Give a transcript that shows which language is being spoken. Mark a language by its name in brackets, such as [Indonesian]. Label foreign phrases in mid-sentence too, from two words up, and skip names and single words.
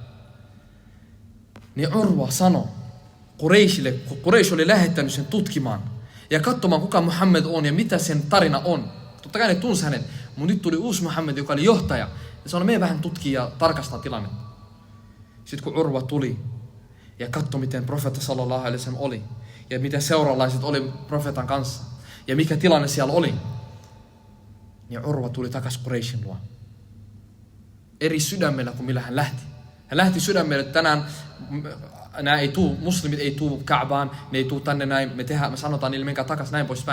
[Finnish] Niin Urwa sanoi Qurayshille, kun Quraysh oli lähettänyt sen tutkimaan ja katsomaan, kuka Muhammed on ja mitä sen tarina on. Totta kai ne tunsi hänet, mutta nyt tuli uusi Muhammed, joka oli johtaja. Ja sanoi, me vähän tutkia ja tarkastaa tilannetta. Sitten kun Urwa tuli ja katsoi, miten profeetta [Arabic] sallallahu alaihi wasallam [Finnish] oli ja miten seuralaiset oli profeetan kanssa ja mikä tilanne siellä oli, niin Urwa tuli takaisin Qurayshin luo. Eri sydämellä kuin millä hän lähti. Hän lähti sydämellä, että tänään nämä ei tuu, muslimit ei tuu Ka'baan, ne ei tuu tänne näin, me sanotaan niille menkää takaisin näin poispäin.